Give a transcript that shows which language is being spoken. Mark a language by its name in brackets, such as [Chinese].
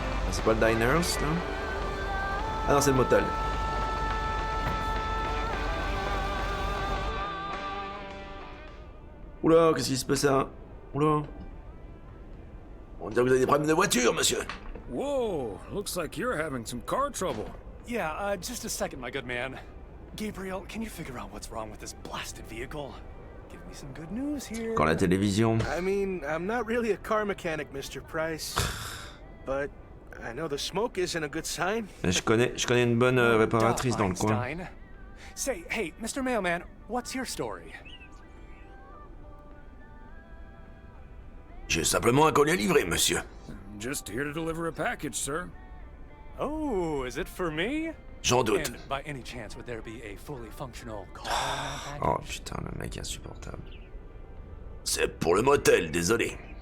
[French] C'est pas le diners là? Ah non, c'est le motel. Oula, qu'est-ce qui se passe là? Oula. On dirait que vous avez des problèmes de voiture, monsieur. [English] Whoa, looks like you're having some car trouble. Yeah, just a second, my good man. Gabriel, can you figure out what's wrong with this blasted vehicle? Give me some good news here. [French] Quand la télévision. [English] I mean, I'm not really a car mechanic, Mr. Price. But I know the smoke isn't a good sign. [French] Je connais une bonne réparatrice dans le coin. [English] Say, hey, Mr. Mailman, what's your story? [French] J'ai simplement un colis à livrer, monsieur. [English] Just here to deliver a package, sir. Oh, is it for me? [French] J'en doute. [English] And by any chance, would there be a fully functional car? [French] Oh putain, le mec insupportable. C'est pour le motel, désolé.